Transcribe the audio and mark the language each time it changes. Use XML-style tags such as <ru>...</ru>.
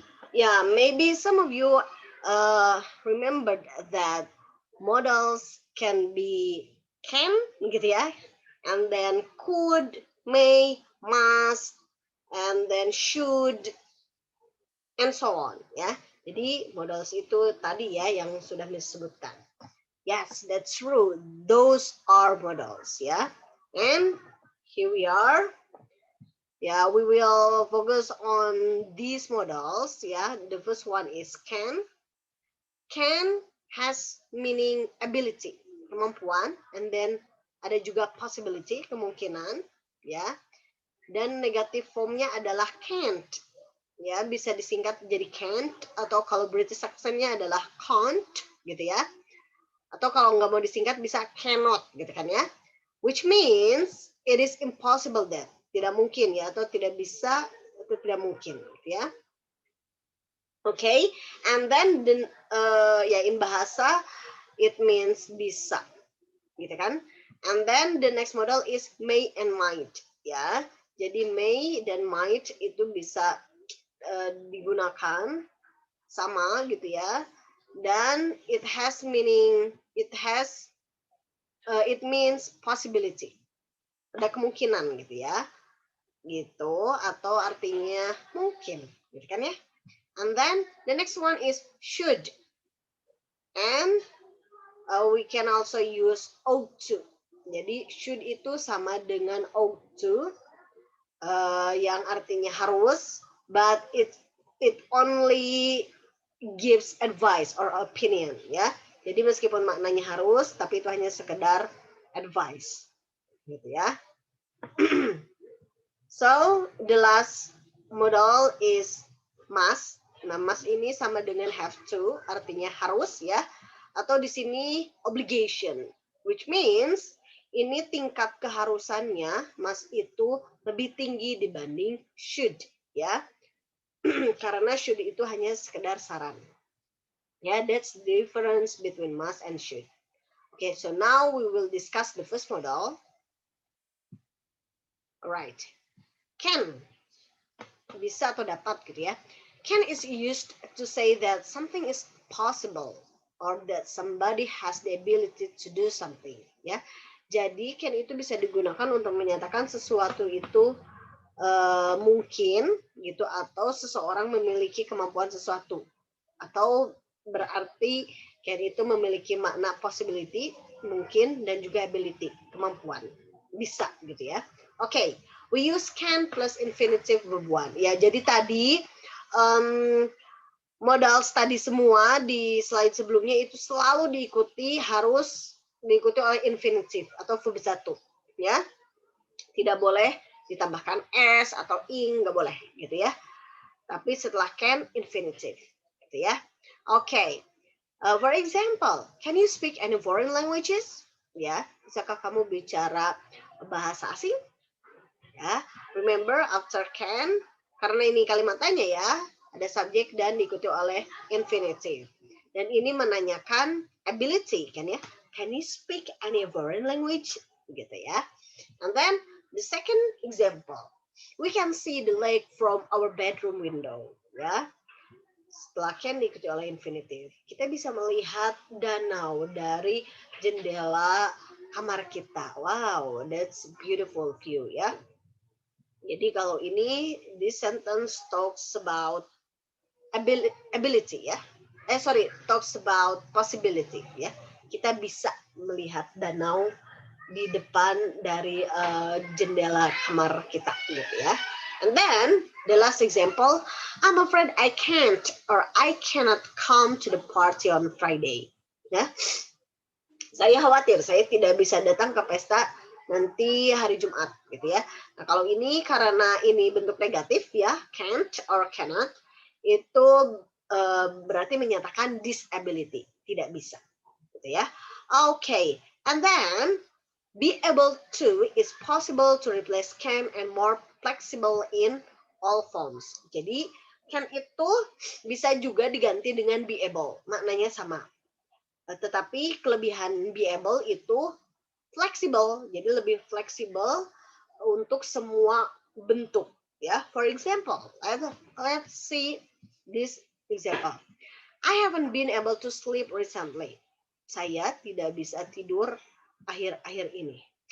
<en>Yeah, maybe some of you remembered that modals can be can</en> <id>gitu ya,</id> <en>and then could, may, must, and then should, and so on ya.</en> <id>Jadi modals itu tadi ya yang sudah disebutkan.</id> <en>Yes, that's true. Those are modals ya. And here we are. Yeah, we will focus on these modals. Yeah, the first one is can. Can has meaning ability, kemampuan, and then</en> <id>ada juga</id> <en>possibility, kemungkinan, ya.</en> <id>Dan negatif formnya adalah can't. Ya, bisa disingkat jadi can't, atau kalau British accentnya adalah can't, gitu ya. Atau kalau nggak mau disingkat bisa cannot, gitu kan ya.</id> <en>Which means it is impossible that.</en> <id>Tidak mungkin ya, atau tidak bisa, atau tidak mungkin, gitu ya.</id> <en>Okay, and then ya in bahasa it means</en> <id>bisa, gitu kan?</id> <en>And then the next model is may and might, ya.</en> <id>Jadi may dan might itu bisa digunakan sama, gitu ya. Dan</id> <en>it has meaning, it means possibility.</en> <id>Ada kemungkinan, gitu ya. Gitu, atau artinya mungkin, gitu kan ya?</id> <en>And then the next one is should. And we can also use ought to.</en> <id>Jadi should itu sama dengan ought to, yang artinya harus,</id> <en>but it only gives advice or opinion,</en> <id>ya. Jadi meskipun maknanya harus, tapi itu hanya sekedar advice, gitu ya.</id> <en>So the last modal is must.</en> <id>Nah, must ini sama dengan have to, artinya harus ya. Atau di sini obligation,</id> <en>which means</en> <id>ini tingkat keharusannya must itu lebih tinggi dibanding should ya. Karena should itu hanya sekedar saran.</id> <en>Yeah, that's the difference between must and should. Okay, so now we will discuss the first modal. Alright.</en> <id>Can, bisa atau dapat gitu ya.</id> <en>Can is used to say that something is possible or that somebody has the ability to do something ya.</en> <id>Jadi can itu bisa digunakan untuk menyatakan sesuatu itu mungkin gitu, atau seseorang memiliki kemampuan sesuatu, atau berarti can itu memiliki makna possibility, mungkin, dan juga ability, kemampuan, bisa gitu ya.</id> <en>Okay, we use can plus infinitive verb</en> <id>1. Ya, jadi tadi modal tadi semua di slide sebelumnya itu selalu harus diikuti oleh infinitive atau verb 1 ya. Tidak boleh ditambahkan s atau ing, nggak boleh gitu ya. Tapi setelah can, infinitive gitu ya. Okay.</id> <en>For example, can you speak any foreign languages?</en> <id>Ya, bisakah kamu bicara bahasa asing? Ya, remember after can, karena ini kalimat tanya ya, ada subjek dan diikuti oleh infinitive. Dan ini menanyakan ability kan ya.</id> <en>Can you speak any foreign language?</en> <id>Gitu ya.</id> <en>And then the second example, we can see the lake from our bedroom window.</en> <id>Ya, setelah can diikuti oleh infinitive, kita bisa melihat danau dari jendela kamar kita.</id> <en>Wow, that's beautiful view ya.</en> <id>Jadi kalau ini,</id> <en>this sentence talks about ability ya. Talks about possibility ya.</en> <id>Kita bisa melihat danau di depan dari jendela kamar kita gitu ya.</id> <en>And then the last example, I'm afraid I can't or I cannot come to the party on Friday.</en> <id>Ya. Saya khawatir saya tidak bisa datang ke pesta nanti hari Jumat gitu ya. Nah, kalau ini karena ini bentuk negatif ya,</id> <en>can't or cannot,</en> <id>itu berarti menyatakan disability, tidak bisa, gitu ya.</id> <en>Okay, and then be able to is possible to replace can and more flexible in all forms.</en> <id>Jadi can itu bisa juga diganti dengan be able, maknanya sama. Tetapi kelebihan be able itu fleksibel, jadi lebih fleksibel untuk semua bentuk.</id> <en>Ya, for example, let's see this example. I haven't been able to sleep recently.</en> <id>Saya tidak bisa tidur akhir-akhir ini.</id>